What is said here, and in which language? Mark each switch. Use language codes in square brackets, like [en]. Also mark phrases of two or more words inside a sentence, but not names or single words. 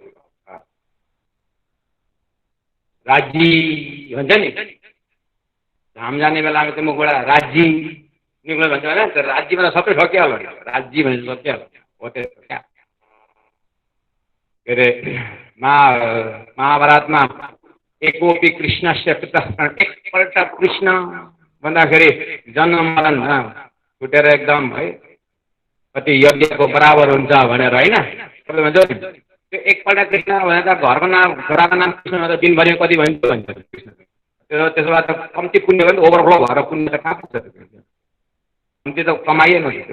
[ne] राज्जी भन्छ नि, धाम जाने बेलामा चाहिँ मुखबाट राज्जी निक्लो भन्छ होइन, त्यो राज्जीमा त सबै सकिहाल्यो, राज्जी भने सकिहाल्यो हो। त्यस्तो क्या के अरे महाभारतमा [sa] एकोपि कृष्णस्य पितः, [ne] एकपल्ट कृष्ण भन्दाखेरि जन्म मरण छुटेर एकदम है कति यज्ञको बराबर हुन्छ भनेर होइन। तपाईँ भन्छ त्यो एकपल्ट कृष्ण भने त घरको नाम छोराको नाम कृष्ण त दिनभरि कति भन्छ कृष्ण। त्यसो भए त कम्ती पुण्य भने ओभरफ्लो भएर पुण्य त कहाँ पुग्छ, कम्ती त कमाइएन त्यो।